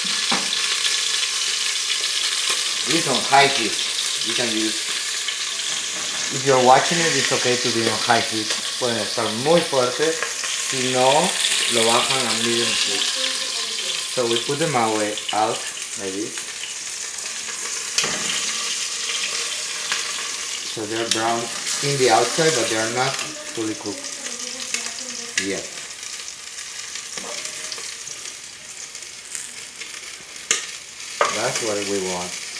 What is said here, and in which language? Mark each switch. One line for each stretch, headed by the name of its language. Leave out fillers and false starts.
English: It's on high heat. You can use, if you're watching it, it's okay to be on high heat.
Spanish: Pueden estar muy fuerte, si no, lo bajan a
English: medium heat. So we put them away out like this. So they're brown in the outside, but they are not fully cooked yet. That's what we want.